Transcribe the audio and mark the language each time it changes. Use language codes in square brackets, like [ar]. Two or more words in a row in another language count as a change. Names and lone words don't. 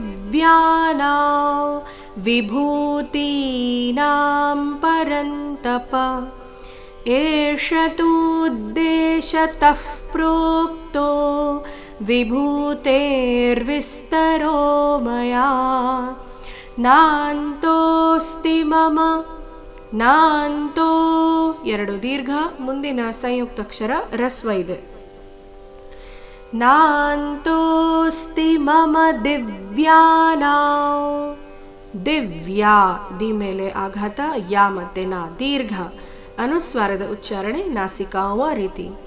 [sa] विभूतीनां परन्तप एष तूद्देशतः प्रोक्तो विभूतेर्विस्तरो मया नान्तोऽस्ति मम नाಂತೋ [kn] ಎರಡು ದೀರ್ಘ ಮುಂದಿನ ಸಂಯುಕ್ತಾಕ್ಷರ ರಸ್ವ ಇದೆ. [sa] ನಾಂತೋಸ್ತಿ ಮಮ ದಿವ್ಯಾನಾಂ [kn] ದಿವ್ಯಾ ದಿ ಮೇಲೆ ಆಘಾತ ಯಾ ಮತ್ತೆ ನಾ ದೀರ್ಘ ಅನುಸ್ವಾರದ ಉಚ್ಚಾರಣೆ ನಾಸಿಕಾವ ರೀತಿ.